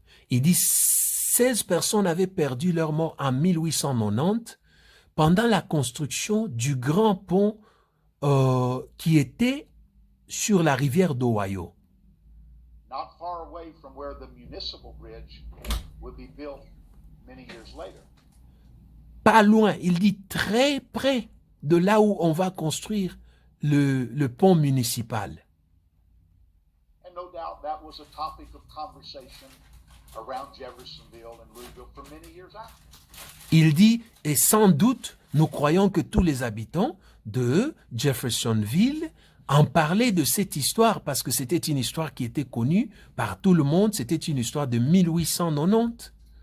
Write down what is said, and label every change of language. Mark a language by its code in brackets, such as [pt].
[fr] Il dit 16 personnes avaient perdu leur mort en 1890 pendant la construction du grand pont qui était sur la rivière d'Ohio. [en] Not far away from where the municipal bridge would be built many years later. [fr] Pas loin, il dit très près de là où on va construire le pont municipal. [en] And no doubt that was a topic of conversation around Jeffersonville and Louisville for many years after. [fr] Il dit, et sans doute, nous croyons que tous les habitants de Jeffersonville en parlaient de cette histoire parce que c'était une histoire qui était connue par tout le monde. C'était une histoire de 1890.